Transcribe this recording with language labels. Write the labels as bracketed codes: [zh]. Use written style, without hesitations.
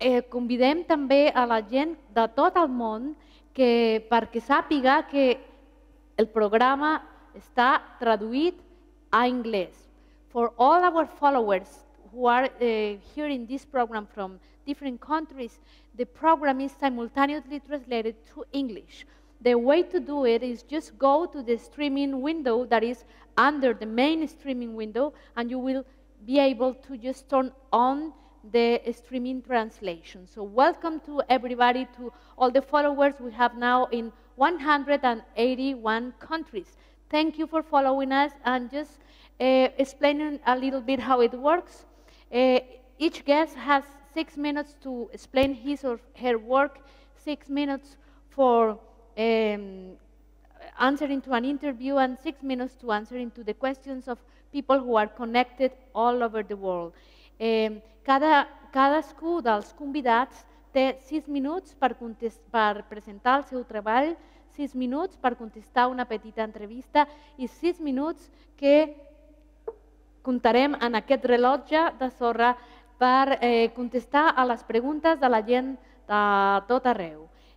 [ca] Convidem també a la gent de tot el món perquè sàpiga que el programa està traduït a anglès. [en] For all our followers who are hearing this program from different countries, the program is simultaneously translated to English. The way to do it is just go to the streaming window that is under the main streaming window, and you will be able to just turn on the streaming translation. So welcome to everybody, to all the followers we have now in 181 countries. Thank you for following us, and just explaining a little bit how it works. Each guest has 6 minutes to explain his or her work, 6 minutes for answering to an interview, and 6 minutes to answering to the questions of people who are connected all over the world. [ca] Cadascú dels convidats té 6 minuts per presentar el seu treball, 6 minuts per contestar una petita entrevista i 6 minuts que comptarem en aquest rellotge de sorra per contestar a les preguntes de la gent de tot arreu.